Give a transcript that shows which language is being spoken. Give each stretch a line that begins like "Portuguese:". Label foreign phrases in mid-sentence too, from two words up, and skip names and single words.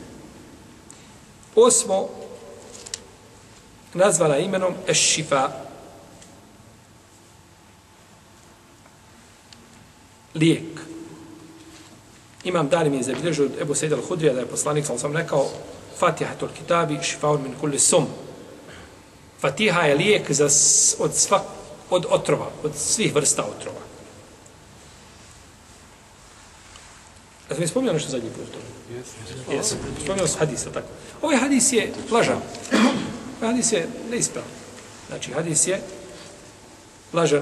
Bosnian: 8. nazvana imenom Eš-Šifa, lijek. Imam Darim je zabilježio od Ebu Sejda al-Hudrija da je poslanik sam rekao
Arabic: فاتحة الكتاب شفاء من كل سم.
Bosnian: Fatiha je lijek od otrova, od svih vrsta otrova. Ja sam mi spominjao nešto zadnji put? Jesam. Spominjao sam hadisa, tako. Ovaj hadis je lažan. Ovaj hadis je neispravan. Znači, hadis je lažan.